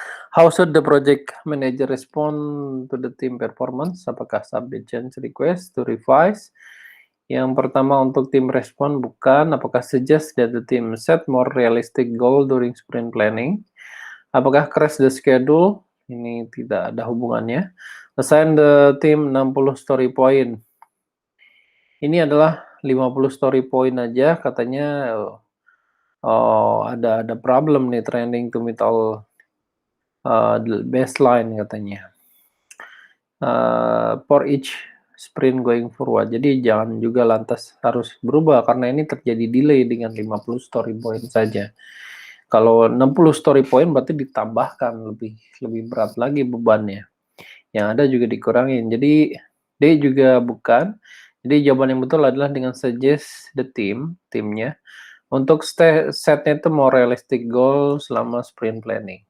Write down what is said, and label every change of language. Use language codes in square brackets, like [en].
[en] How should the project manager respond to the team performance? [id] Apakah [en] submit change request to revise? [id] Yang pertama untuk tim respon bukan. Apakah [en] suggest that the team set more realistic goal during sprint planning? [id] Apakah [en] crash the schedule? [id] Ini tidak ada hubungannya. [en] Assign the team 60 story point. [id] Ini adalah 50 story point aja katanya. [en] Oh, ada problem nih, trending to meet all baseline [id] katanya. [en] For each sprint going forward. [id] Jadi jangan juga lantas harus berubah karena ini terjadi delay dengan 50 story point saja. Kalau 60 story point berarti ditambahkan lebih berat lagi bebannya. Yang ada juga dikurangin. Jadi D juga bukan. Jadi jawaban yang betul adalah dengan suggest the timnya untuk setnya itu [en] more realistic goal [id] selama sprint planning.